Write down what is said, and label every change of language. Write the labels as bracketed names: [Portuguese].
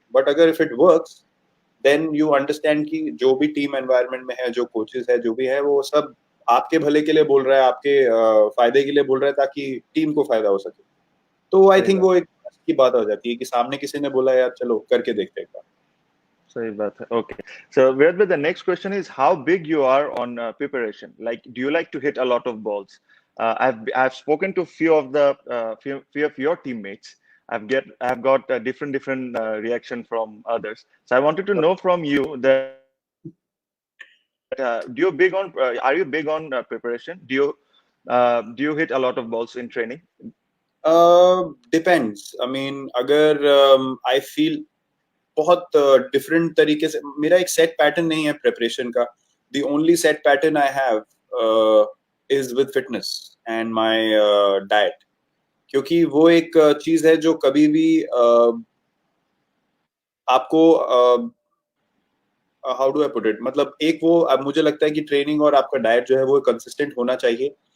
[Hindi] But अगर [English] if it works then you understand [Hindi] कि जो भी टीम एनवायरनमेंट में है, जो कोचेस है, जो भी है, वो सब आपके भले के लिए बोल रहा है, आपके फायदे के लिए बोल रहा है ताकि टीम को फायदा हो सके। तो आई थिंक वो एक की बात हो जाती है कि सामने किसी ने बोला यार चलो करके देखते हैं एक बार। सही बात है. [English] Okay. So Virat bhai, the next question is how big you are on preparation. Like, do you like to hit a lot of balls? I've spoken to few of your teammates. I've got different reaction from others. So I wanted to know from you that are you big on preparation? Do you hit a lot of balls in training? [Hindi] Depends, I mean अगर I feel बहुत different तरीके से, मेरा एक set pattern नहीं है preparation का। [English] the only set pattern I have is with fitness and my diet, [Hindi] क्योंकि वो एक चीज है जो कभी भी आपको [English] how do I put it, [Hindi] मतलब एक वो मुझे लगता है कि ट्रेनिंग और आपका डाइट जो है वो कंसिस्टेंट होना चाहिए।